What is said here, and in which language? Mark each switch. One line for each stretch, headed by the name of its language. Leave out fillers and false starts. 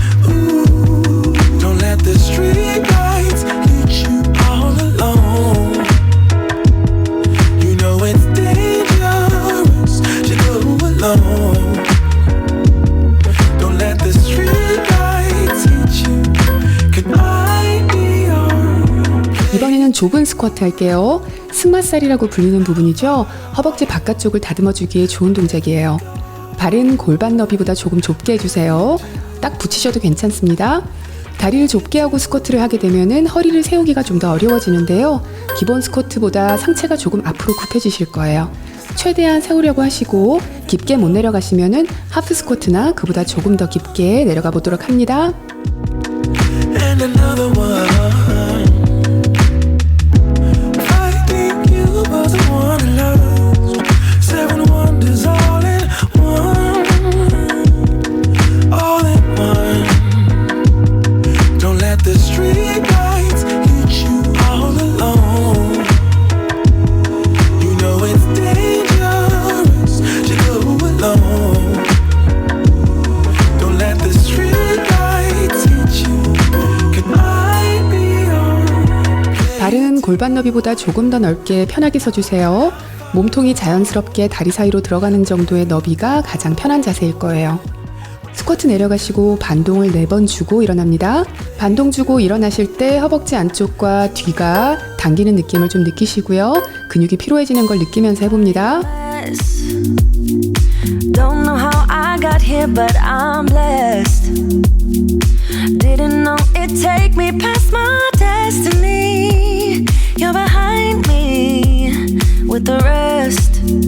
English: Ooh. Don't let the street lights lead you all alone. You know it's dangerous to go alone. Don't let the street lights hit you. Can I be your?
Korean: 이번에는 좁은 스쿼트 할게요. 승마살이라고 불리는 부분이죠. 허벅지 바깥쪽을 다듬어주기에 좋은 동작이에요. 발은 골반 너비보다 조금 좁게 해주세요. 딱 붙이셔도 괜찮습니다. 다리를 좁게 하고 스쿼트를 하게 되면은 허리를 세우기가 좀 더 어려워지는데요. 기본 스쿼트보다 상체가 조금 앞으로 굽혀지실 거예요. 최대한 세우려고 하시고 깊게 못 내려가시면은 하프 스쿼트나 그보다 조금 더 깊게 내려가 보도록 합니다.
English: And another one. Fighting you was the one I lost. 7 wonders all in one. All in one. Don't let the street lights hit you all alone. You know it's dangerous to go alone. Don't let the street lights hit you. Can I be your?
Korean: 발은 골반 너비보다 조금 더 넓게 편하게 서주세요. 몸통이 자연스럽게 다리 사이로 들어가는 정도의 너비가 가장 편한 자세일 거예요. 스쿼트 내려가시고 반동을 4번 주고 일어납니다. 반동 주고 일어나실 때 허벅지 안쪽과 뒤가 당기는 느낌을 좀 느끼시고요. 근육이 피로해지는 걸 느끼면서 해봅니다.
English: Don't know how I got here, but I'm blessed. Didn't know it'd take me past my destiny. You're behind me with the rest.